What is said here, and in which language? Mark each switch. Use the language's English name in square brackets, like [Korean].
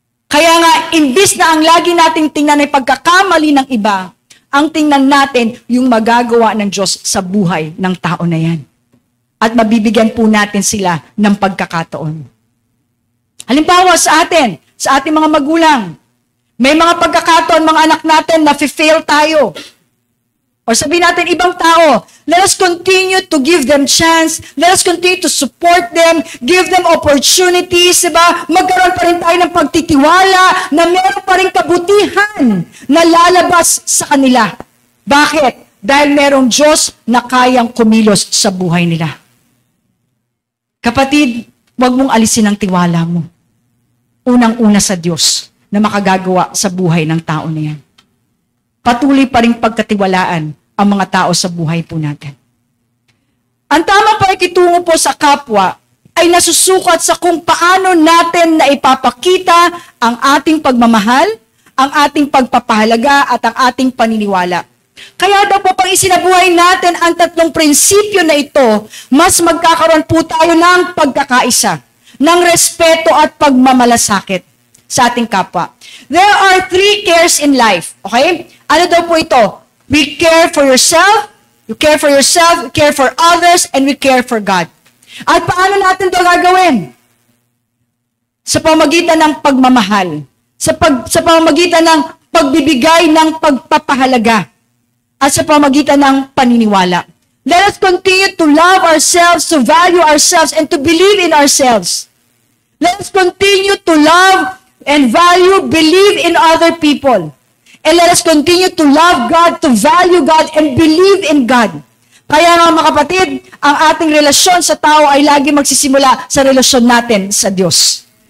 [Filipino] Kaya nga, imbis na ang lagi nating tingnan ay pagkakamali ng iba, ang tingnan natin yung magagawa ng Diyos sa buhay ng tao na yan. At mabibigyan po natin sila ng pagkakataon. Halimbawa sa ating mga magulang, may mga pagkakataon, mga anak natin, na fail tayo. O sabihin natin, ibang tao, [English] let us continue to give them chance, let us continue to support them, give them opportunities, diba? [Filipino] Magkaroon pa rin tayo ng pagtitiwala na meron pa rin kabutihan na lalabas sa kanila. Bakit? Dahil merong Diyos na kayang kumilos sa buhay nila. Kapatid, huwag mong alisin ang tiwala mo. Unang-una sa Diyos na makagagawa sa buhay ng tao na yan. Patuloy pa rin pagkatiwalaan ang mga tao sa buhay po natin. Ang tamang pakikitungo po sa kapwa ay nasusukat sa kung paano natin na ipapakita ang ating pagmamahal, ang ating pagpapahalaga at ang ating paniniwala. Kaya daw po pag isinabuhay natin ang tatlong prinsipyo na ito, mas magkakaroon po tayo ng pagkakaisa, ng respeto at pagmamalasakit sa ating kapwa. [English] There are 3 cares in life. Okay? [Filipino] Ano daw po ito? [English] We care for yourself, you care for yourself, we care for others, and we care for God. [Filipino] At paano natin ito gagawin? Sa pamamagitan ng pagmamahal, sa pamamagitan ng pagbibigay ng pagpapahalaga, at sa pamamagitan ng paniniwala. [English] Let us continue to love ourselves, to value ourselves, and to believe in ourselves. Let us continue to love and value, believe in other people. And let us continue to love God, to value God, and believe in God. [Filipino] Kaya nga mga kapatid, ang ating relasyon sa tao ay lagi magsisimula sa relasyon natin sa Diyos.